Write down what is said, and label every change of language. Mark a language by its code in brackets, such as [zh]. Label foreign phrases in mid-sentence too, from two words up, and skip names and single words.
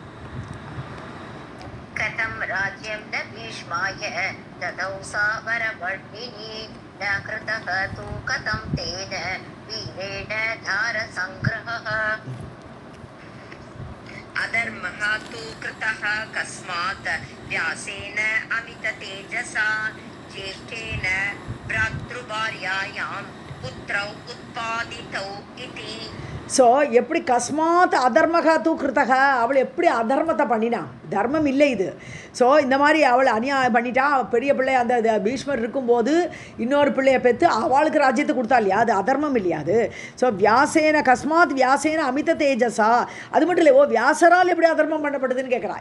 [sa] कथं राज्यं न भीष्माय ददौ चावरवर्णिनी न कृतः तु कथं तेन वीरेण दार संग्रहः. अधर्मः तु कृतः कस्मात् व्यासेन अमित तेजसा ज्येष्ठेन भ्रातृभार्यायां पुत्रौ उत्पादितौ इति. [ta] ஸோ எப்படி [sa] कस्मात् अधर्मः तु कृतः, [ta] அவள் எப்படி அதர்மத்தை பண்ணினா, தர்மம் இல்லை இது. ஸோ இந்த மாதிரி அவள் அநியாயம் பண்ணிட்டா. பெரிய பிள்ளை அந்த பீஷ்மர் இருக்கும்போது இன்னொரு பிள்ளையை பெற்று அவளுக்கு ராஜ்யத்தை கொடுத்தா இல்லையா, அது அதர்மம் இல்லையா அது. ஸோ [sa] व्यासेन कस्मात् व्यासेन अमित तेजसा, [ta] அது மட்டும் இல்லை வியாசரால் எப்படி அதர்மம் பண்ணப்படுதுன்னு கேட்குறான்.